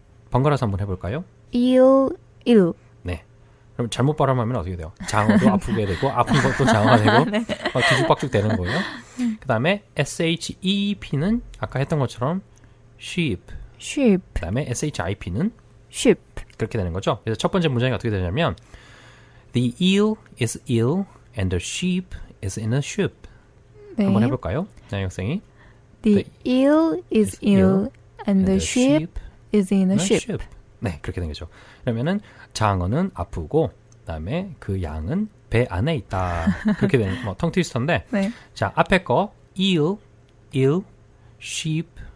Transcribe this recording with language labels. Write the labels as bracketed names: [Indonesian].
[Korean] 번갈아서 한번 해볼까요? [English] ill. [Korean] 네. 그럼 잘못 발음하면 어떻게 돼요? 장어도 아프게 되고, 아픈 것도 장어가 되고, 뒤죽박죽 되는 거예요. 그 다음에 SHEP는 아까 했던 것처럼 sheep. [English] sheep. [Korean] 그 다음에 SHIP는 [English] sheep. [Korean] 그렇게 되는 거죠. 그래서 첫 번째 문장이 어떻게 되냐면 [English] The eel is ill and the sheep is in a ship. [Korean] 네. 한번 해볼까요? 나영 학생이. [English] The eel is ill and the sheep is in a ship. [Korean] 네, 그렇게 된 거죠. 그러면은 장어는 아프고 그다음에 그 양은 배 안에 있다. 그렇게 되는 텅 트위스터인데. 네. 자, 앞에 거 eel, sheep.